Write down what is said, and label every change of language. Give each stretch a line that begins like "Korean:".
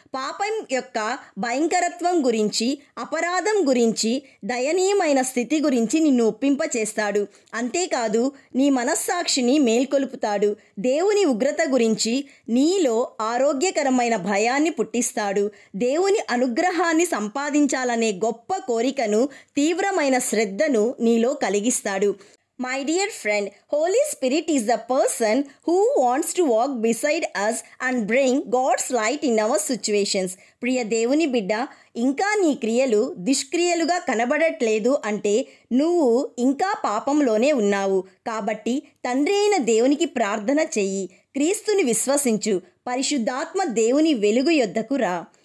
Telugu: పాపం యొక్క భయంకరత్వం గురించి, అపరాధం గురించి, దయనీయమైన స్థితి గురించి నిన్ను ఒప్పింపచేస్తాడు. అంతేకాదు నీ మనస్సాక్షిని మేల్కొలుపుతాడు. దేవుని ఉగ్రత గురించి నీలో ఆరోగ్యకరమైన భయాన్ని పుట్టిస్తాడు. దేవుని అనుగ్రహాన్ని సంపాదించాలనే గొప్ప కోరికను, తీవ్రమైన శ్రద్ధను నీలో కలిగిస్తాడు.
English: My dear friend, Holy Spirit is the person who wants to walk beside us and bring God's light in our situations.
Telugu: ప్రియ దేవుని బిడ్డ, ఇంకా నీ క్రియలు దుష్క్రియలుగా కనబడట్లేదు అంటే నువ్వు ఇంకా పాపంలోనే ఉన్నావు. కాబట్టి తండ్రి అయిన దేవునికి ప్రార్థన చెయ్యి, క్రీస్తుని విశ్వసించు, పరిశుద్ధాత్మ దేవుని వెలుగు యొద్దకు రా.